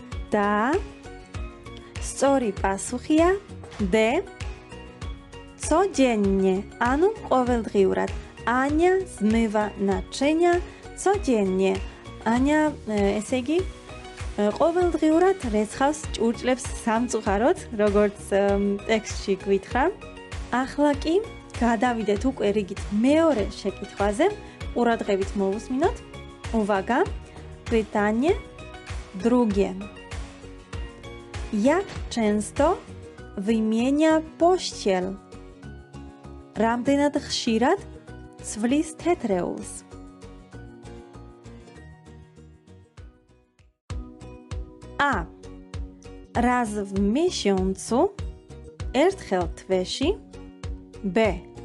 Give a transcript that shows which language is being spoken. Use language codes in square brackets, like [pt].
[ka] და სწორი პასუხია D. Codziennie, ანუ ყოველდღიურად. [pl] Ania zmywa naczynia codziennie. [ka] Ania, ესე იგი, ყოველდღიურად რეცხავს ჭურჭლებს სამწუხაროდ, როგორც ტექსტში გვითხრა. ახლა კი გადავიდეთ უკვე რიგით მეორე შეკითხვაზე. ყურადღებით მოვუსმინოთ. [pl] Uwaga, pytanie drugie. Jak często wymienia pościel? [ka] რამდენად ხშირად ცვლის თეთრეულს? [pl] A. Raz w miesiącu, [ka] ertchel tvesi. [pl] B.